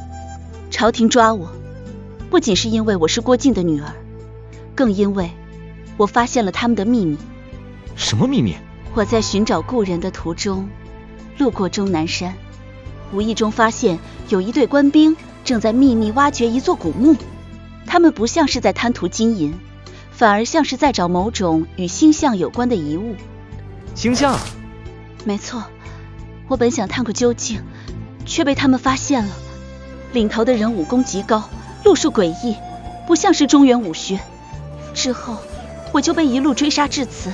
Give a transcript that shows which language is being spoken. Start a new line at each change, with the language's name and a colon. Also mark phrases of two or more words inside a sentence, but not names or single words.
Chinese: 朝廷抓我，不僅是因為我是郭靖的女兒，更因為我發現了他們的秘密。什麼秘密？我在尋找故人的途中，路過終南山，無意中發現有一隊官兵正在秘密挖掘一座古墓。他們不像是在貪圖金銀，反而像是在找某種與星象有關的遺物。星象？沒錯，我本想探個究竟，卻被他們發現了。領頭的人武功極高，路數詭異，不像是中原武學。之後我就被一路追殺至此。